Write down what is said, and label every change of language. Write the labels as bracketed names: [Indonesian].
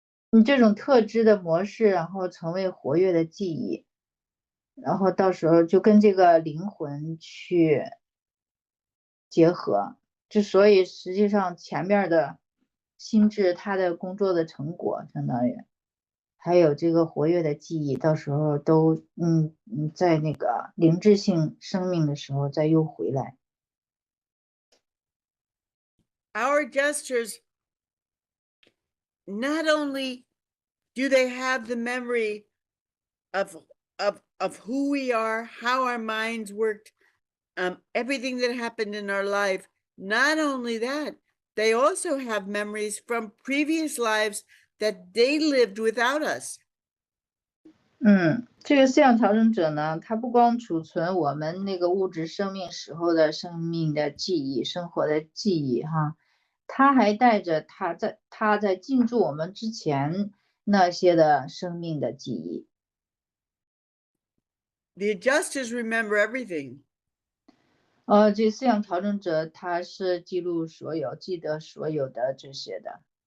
[Chinese] 你这种特质的模式，然后成为活跃的记忆，然后到时候就跟这个灵魂去结合，之所以实际上前面的心智它的工作的成果，相当于还有这个活跃的记忆，到时候都在那个灵智性生命的时候再又回来。 [English] Our adjusters, not only do they have the memory of who we are, how our minds worked, everything that happened in our life, not only that, they also have memories from previous lives that they lived without us. [Chinese] 这个思想调整者呢，他不光储存我们那个物质生命时候的生命的记忆、生活的记忆哈，他还带着他在进驻我们之前那些的生命的记忆。 [English] The adjusters remember everything. [Chinese] 这思想调整者他是记录所有、记得所有的这些的。